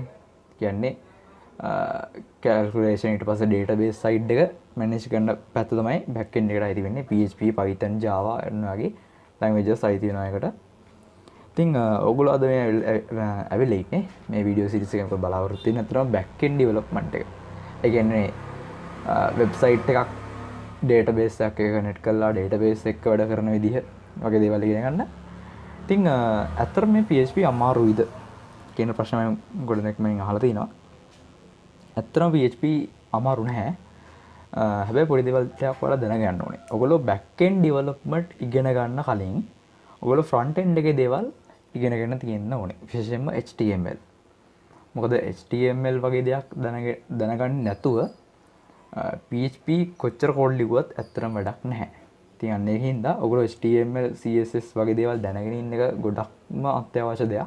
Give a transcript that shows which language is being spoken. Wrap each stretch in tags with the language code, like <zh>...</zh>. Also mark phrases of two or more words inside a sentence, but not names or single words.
<si>කියන්නේ calculation, ඊට පස්සේ</si> <en>database side</en> <si>එක manage කරන පැත්ත තමයි</si> <en>back end</en> <si>එකට අයිති වෙන්නේ. PHP, Python, Java ඔන්න වගේ languages අයිති වෙනවා එකට. ඉතින් ඔයගොල්ලෝ අද මේ ඇවිල්ලා ඉන්නේ මේ වීඩියෝ සීරීස් එකක බලාපොරොත්තු වෙන අතරම</si> <en>back end development</en> <si>එක. ඒ කියන්නේ වෙබ්සයිට් එකක් database එකක් එක connect කරලා database එක වැඩ කරන විදිහ වගේ දේවල් ඉගෙන ගන්න. ඉතින් ඇත්තටම මේ PHP අමාරුයිද කියන ප්‍රශ්න මම ගොඩනෙක් මම අහලා තිනවා. ඇත්තටම PHP අමාරු නැහැ. හැබැයි පොඩි දේවල් ටිකක් ඔයාලා දැනගන්න ඕනේ. ඔයගොල්ලෝ</si> <en>back end development</en> <si>ඉගෙන ගන්න කලින් ඔයගොල්ලෝ</si> <en>front end</en> <si>එකේ දේවල් ඉගෙනගෙන තියෙන්න ඕනේ. විශේෂයෙන්ම HTML. මොකද HTML වගේ දෙයක් දැනගන්නේ නැතුව PHP කොච්චර කෝඩ් ලිව්වත් ඇත්තටම වැඩක් නැහැ. ඉතින් අන්න ඒකින්ද ඔයගොල්ලෝ HTML, CSS වගේ දේවල් දැනගෙන ඉන්න එක ගොඩක්ම අත්‍යවශ්‍ය දෙයක්.</si>